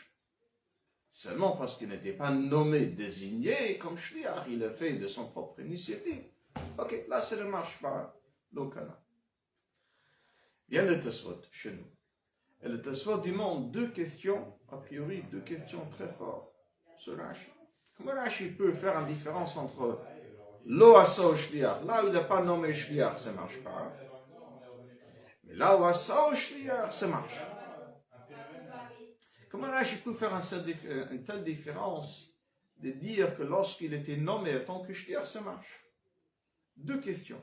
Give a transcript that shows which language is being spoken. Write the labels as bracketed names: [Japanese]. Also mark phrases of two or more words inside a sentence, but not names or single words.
[French] Seulement parce qu'il n'était pas nommé, désigné comme shliach, il a fait de son propre initiative. Ok, là ça ne marche pas, l'okana. Vient le Tosfot chez nous. Et le Tosfot demande deux questions, a priori deux questions très fortes sur Rashi. Comment Rashi peut faire une différence entre [Hebrew] לא עשאו שליח, [French] là où il n'a pas nommé shliach, ça ne marche pas. Mais là où [Hebrew] עשאו שליח, [French] ça marche. Comment Rashi peut faire une telle différence de dire que lorsqu'il était nommé en tant que shliach, ça marche? Deux questions.